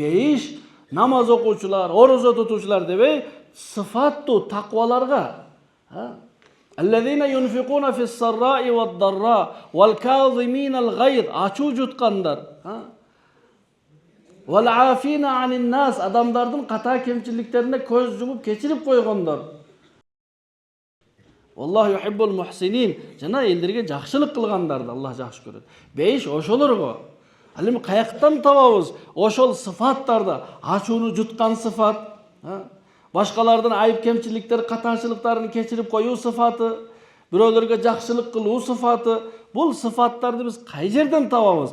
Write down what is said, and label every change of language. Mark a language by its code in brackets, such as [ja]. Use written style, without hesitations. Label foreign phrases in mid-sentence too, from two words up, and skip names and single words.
[ky] Бейиш намаз окуучулар, орозо тутуучулар дебей сыпатту такваларга. [ar] الذين ينفقون في السراء والضراء والكاظمين الغيظ. [ky] Ачуу жутканлар. [ar] والعافين عن الناس. [ky] Адамдардан ката кемчиликтерине көз жумуп кечирип койгондор. [ar] والله يحب المحسنين. [ky] Жана элдерге жакшылык кылгандарды Аллах жакшы көрөт. Бейиш ошолорго. Алимди кайдан табабыз. Ошол сыпаттарда ачууну жуткан сыпат. Башкалардан айып кемчиликтер, катачылыктарын кечирип коюу сыпаты. Бирөөлөргө жакшылык кылуу сыпаты. Бул сыпаттарды биз кай жерден табабыз?